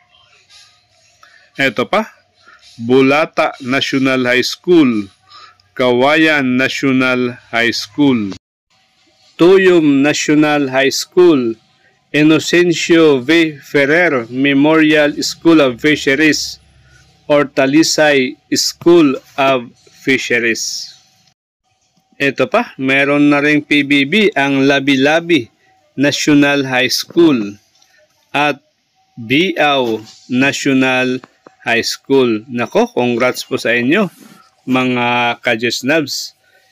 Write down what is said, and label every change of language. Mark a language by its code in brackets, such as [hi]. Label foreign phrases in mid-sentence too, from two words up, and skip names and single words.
[tl] Ito pa, Bulata National High School, Kawayan National High School, Tuyum National High School, Inocencio V. Ferrer Memorial School of Fisheries, or Talisay School of Fisheries. Ito pa, meron na ring PBB ang Labi-Labi National High School at Biao National High School. Nako, congrats po sa inyo mga ka-Jesnabs.